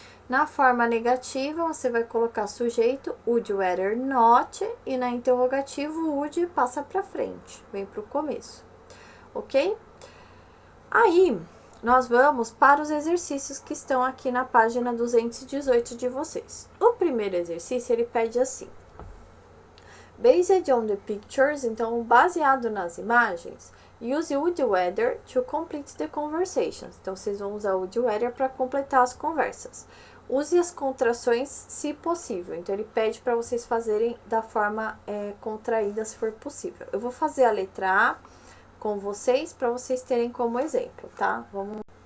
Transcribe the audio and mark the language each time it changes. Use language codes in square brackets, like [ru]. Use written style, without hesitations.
[pt] Na forma negativa, você vai colocar sujeito, would rather not, e na interrogativo, would passa para frente, vem para o começo, ok? Aí, nós vamos para os exercícios que estão aqui na página 218 de vocês. O primeiro exercício, ele pede assim. [en] Based on the pictures, [pt] então, baseado nas imagens, [en] use would rather to complete the conversations. [pt] Então, vocês vão usar would rather para completar as conversas. Use as contrações, se possível. Então, ele pede para vocês fazerem da forma contraída, se for possível. Eu vou fazer a letra A com vocês, para vocês terem como exemplo, tá? Vamos.